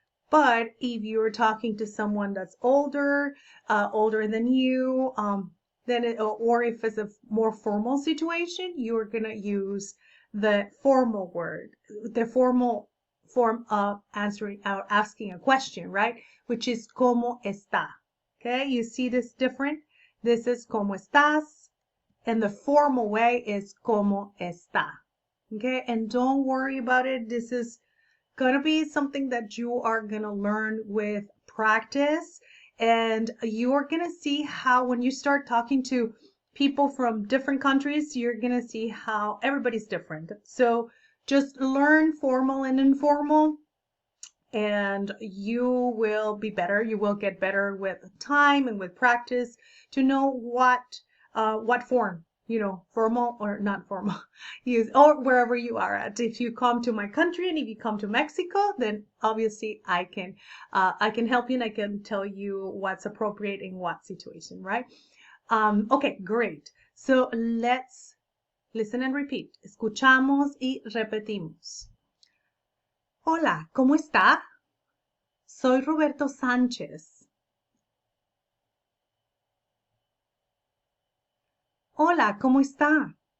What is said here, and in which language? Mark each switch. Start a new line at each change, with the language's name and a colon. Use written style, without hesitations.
English: But if you're talking to someone that's older, older than you, then or if it's a more formal situation, you're gonna use the formal word, the formal form of asking a question, right? Which is
Spanish: ¿Cómo está?
English: Okay, you see this different? This is
Spanish: ¿Cómo estás?
English: And the formal way is
Spanish: ¿Cómo está?
English: Okay, and don't worry about it. This is gonna be something that you are gonna learn with practice, and you're gonna see how when you start talking to people from different countries, you're gonna see how everybody's different. So just learn formal and informal, and you will be better. You will get better with time and with practice to know what form, formal or not formal, use, or wherever you are at. If you come to my country and if you come to Mexico, then obviously I can help you and I can tell you what's appropriate in what situation, right? Okay, great. So let's listen and repeat.
Spanish: Escuchamos y repetimos. Hola, ¿cómo está? Soy Roberto Sánchez. Hola, ¿cómo está?